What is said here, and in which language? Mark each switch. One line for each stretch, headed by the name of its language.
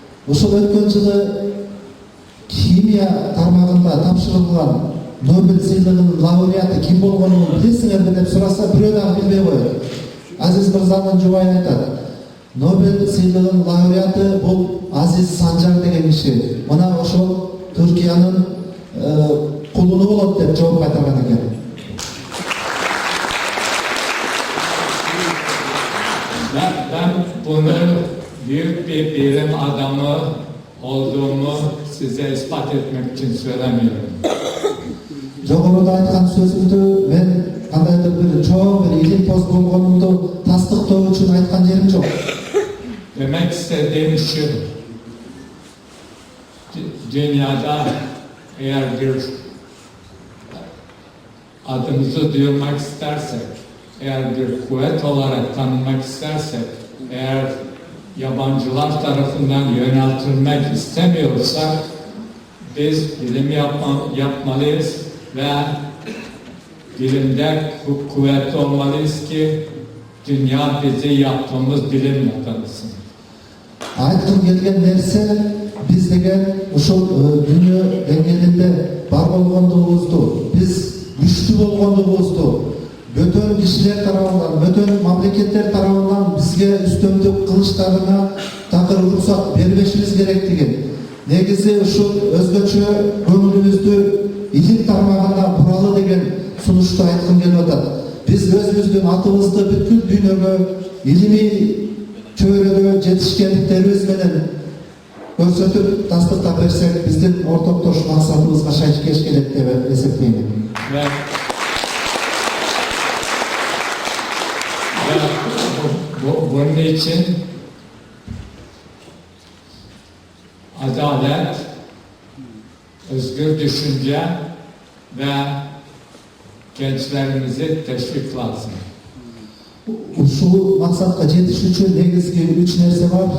Kyrgyz: Ошол өткөн жылы химия тармагында тапшырылган Nobel сыйлыгынын лауреаты ким болгонун билесиңерби деп сураса, бирөө дагы билбей коет. Aziz Mırza'nын жубайы айтат. Nobel сыйлыгынын лауреаты бул Aziz Sancar деген киши. Мына ошол Түркиянын кулуну болот деп жооп кайтарган экен.
Turkish: Ben bunu büyük bir bilim adamı olduğumu size ispat etmek için söylemiyorum.
Kyrgyz: Жогоруда айткан сөзүмдү мен кандайдыр бир чоң бир илимпоз болгонумду тастыктоо үчүн айткан жерим жок.
Turkish: Demek istediğim şu, dünyada eğer bir adımızı duyurmak istersek, eğer bir kuvvet olarak tanınmak istersek, eğer yabancılar tarafından yöneltilmek istemiyorsak, biz bilim yapmalıyız ve bilimde kuvvetli olmalıyız ki dünya bizi yaptığımız bilimle tanısın.
Kyrgyz: Айткым келген нерсе биз деген ушул дүйнө деңгээлинде бар болгондугубузду, биз күчтүү болгондугубузду бөтөн кишилер тарабынан, бөтөн мамлекеттер тарабынан бизге үстөмдүк кылыштарына такыр уруксат бербешибиз керектигин, негизи ушул өзгөчө көңүлүбүздү илим тармагына буралы деген сунушту айткым келип атат. Биз өзүбүздүн атыбызды бүткүл дүйнөгө илимий чөйрөдө жетишкендиктерибиз менен көрсөтүп тастыктап берсек, биздин ортоктош максатыбызга шайкеш келет деп эсептейм.
Turkish: Ve bunun için adalet, özgür düşünce ve gençlerimizi teşvik lazım.
Kyrgyz: Ушул максатка жетиш үчүн негизги 3 нерсе бар.